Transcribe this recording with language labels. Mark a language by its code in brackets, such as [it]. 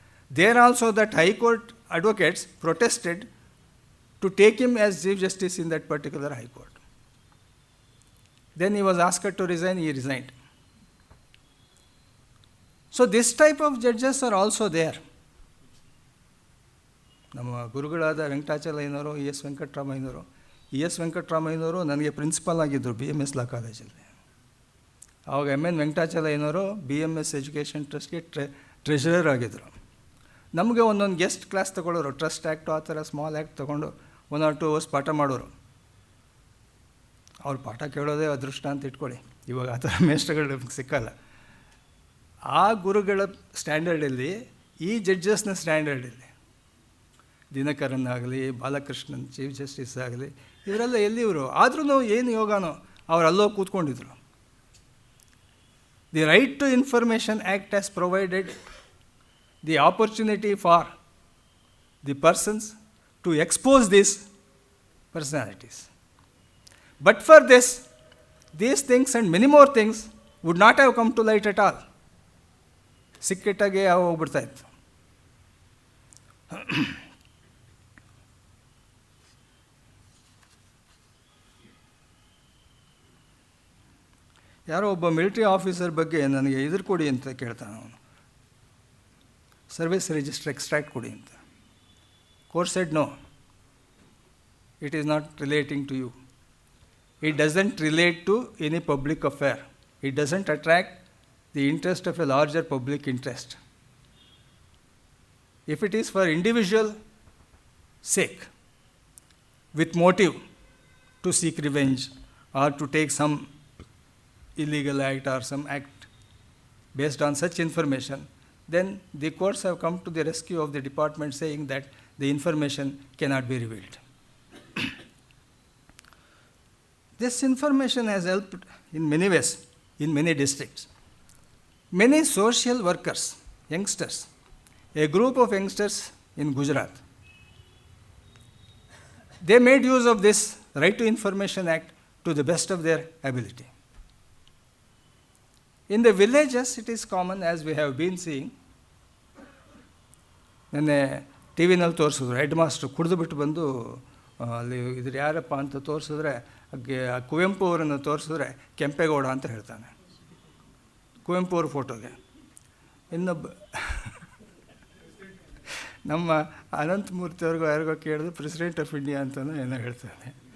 [en] There also that high court advocates protested to take him as Chief Justice in that particular high court. Then he was asked to resign, he resigned. So this type of judges are also there. [kn] ನಮ್ಮ ಗುರುಗಳಾದ ವೆಂಕಟಾಚಲಯ್ಯನವರು S ವೆಂಕಟರಾಮಯ್ಯನವರು ನನಗೆ principal ಆಗಿದ್ದರು BMS ಲಾ ಕಾಲೇಜಲ್ಲಿ. ಆವಾಗ MN ವೆಂಕಟಾಚಲಯ್ಯನವರು BMS education ಟ್ರಸ್ಟ್ಗೆ treasurer ಆಗಿದ್ದರು. ನಮಗೆ ಒಂದೊಂದು guest class ತೊಗೊಳ್ಳೋರು, trust act ಆ ಥರ ಸ್ಮಾಲ್ ಆ್ಯಕ್ಟ್ ತೊಗೊಂಡು [en] 1 or 2 hours [kn] ಪಾಠ ಮಾಡೋರು. ಅವ್ರು ಪಾಠ ಕೇಳೋದೇ ಅದೃಷ್ಟ ಅಂತ ಇಟ್ಕೊಳ್ಳಿ. ಇವಾಗ ಆ ಥರ ಮೇಷ್ಟ್ರುಗಳು ನಮಗೆ ಸಿಕ್ಕಲ್ಲ. ಆ ಗುರುಗಳ ಸ್ಟ್ಯಾಂಡರ್ಡಲ್ಲಿ ಈ ಜಡ್ಜಸ್ನ ಸ್ಟ್ಯಾಂಡರ್ಡಲ್ಲಿ ದಿನಕರನ್ ಆಗಲಿ, ಬಾಲಕೃಷ್ಣನ್ ಚೀಫ್ ಜಸ್ಟಿಸ್ ಆಗಲಿ, ಇವರೆಲ್ಲ ಎಲ್ಲಿವರು ಆದ್ರೂ ಏನು ಯೋಗನೋ ಅವ್ರು ಅಲ್ಲೋ ಕೂತ್ಕೊಂಡಿದ್ರು. [en] The right to information act has provided the opportunity for the persons to expose these personalities. But for this, these things and many more things would not have come to light at all. [kn] ಸಿಕ್ಕಿಟ್ಟಾಗೆ ಯಾವ ಹೋಗ್ಬಿಡ್ತಾ ಇತ್ತು. ಯಾರೋ ಒಬ್ಬ military officer ಬಗ್ಗೆ ನನಗೆ ಇದ್ರ ಕೊಡಿ ಅಂತ ಕೇಳ್ತಾನೆ ಅವನು, ಸರ್ವಿಸ್ ರಿಜಿಸ್ಟರ್ ಎಕ್ಸ್ಟ್ರಾಕ್ಟ್ ಕೊಡಿ ಅಂತ. [en] Court said no, it is not relating to you. It doesn't relate to any public affair. It doesn't attract the interest of a larger public interest. If it is for individual sake, with motive to seek revenge or to take some illegal act or some act based on such information, then the courts have come to the rescue of the department saying that the information cannot be revealed. This information has helped in many ways in many districts. Many social workers, youngsters, a group of youngsters in Gujarat, they made use of this Right to Information Act to the best of their ability. In the villages, it is common, as we have been seeing. [kn] ನೆನ್ನೆ T ವಿನಲ್ಲಿ ತೋರಿಸಿದ್ರು, head master ಕುಡಿದು ಬಿಟ್ಟು ಬಂದು ಅಲ್ಲಿ ಇದ್ರ ಯಾರಪ್ಪ ಅಂತ ತೋರಿಸಿದ್ರೆ, ಕುವೆಂಪು ಅವರನ್ನು ತೋರಿಸಿದ್ರೆ ಕೆಂಪೇಗೌಡ ಅಂತ ಹೇಳ್ತಾನೆ ಕುವೆಂಪು ಅವ್ರ ಫೋಟೋಗೆ. ಇನ್ನೊಬ್ಬ ನಮ್ಮ ಅನಂತಮೂರ್ತಿ ಅವ್ರಿಗೂ ಯಾರಿಗೋ ಕೇಳಿದ್ರು ಪ್ರೆಸಿಡೆಂಟ್ ಆಫ್ ಇಂಡಿಯಾ ಅಂತಲೂ ಏನೋ ಹೇಳ್ತಾನೆ.